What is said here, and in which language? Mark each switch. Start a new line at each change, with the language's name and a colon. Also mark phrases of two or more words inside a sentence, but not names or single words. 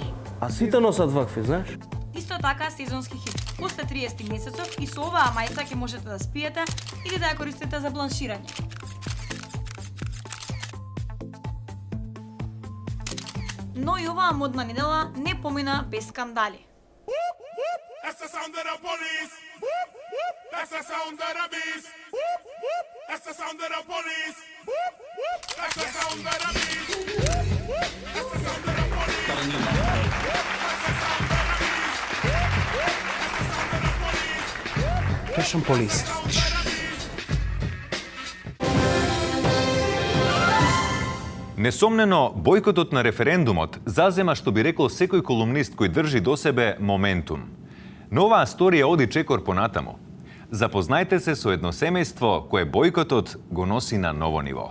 Macedonian: А сите носат вакви, знаеш? Исто така сезонски хит. После 30 месецов и со оваа мајца ќе можете да спиете или да ја користите за бланширање. Но и оваа модна недела не помина без скандали.
English: That's the sound of the police. That's the sound of the beast. That's the sound of the police. That's the sound of the beast. That's the sound of the police. That's the sound of the beast. Fashion police.
Macedonian: Несомнено, бојкотот на референдумот зазема, што би рекол секој колумнист кој држи до себе, моментум. Но оваа сторија оди чекор понатаму. Запознајте се со едно семејство кое бојкотот го носи на ново ниво.